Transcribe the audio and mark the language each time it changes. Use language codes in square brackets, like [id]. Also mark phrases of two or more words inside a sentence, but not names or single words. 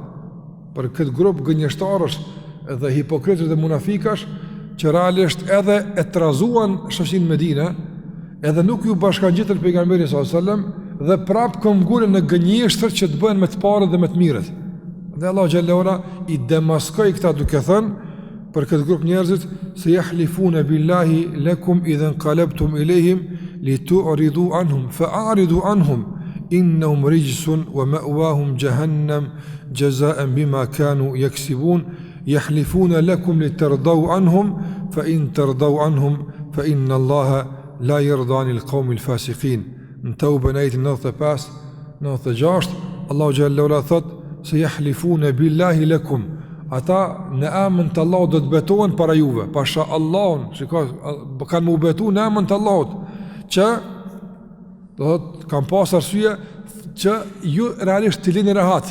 [sq] Për këtë grup gënjeshtarësh dhe hipokritësh dhe munafikash që realisht edhe e trazuan shoqin Medinë, edhe nuk ju bashkangjitën pejgamberin [ar] صلى الله عليه وسلم [sq] dhe prapë këmbgulën në gënjeshtër që të bëhen me të parët dhe me të mirët. Dhe Allahu xhallahu ala i demaskoi këta duke thënë për këtë grup njerëzit se [ar] يحلفون بالله لكم إذا انقلبتم إليهم لتعرضوا عنهم فأعرضوا عنهم إنهم رجس ومأواهم جهنم جزاء بما كانوا يكسبون يحلفون لكم لترضوا عنهم فإن ترضوا عنهم فإن الله لا يرضى عن القوم الفاسقين. [sq] Në Tauba ayatin 95 96 Allahu xhallahu ala thot se [ar] يحلفون بالله لكم, [sq] ata në emën të Allahut do të betohen para juve, pasha Allahun, shikoj, kanë më betu në emën të Allahut që Do thotë kam pas arsye që ju realisht të lini rehat.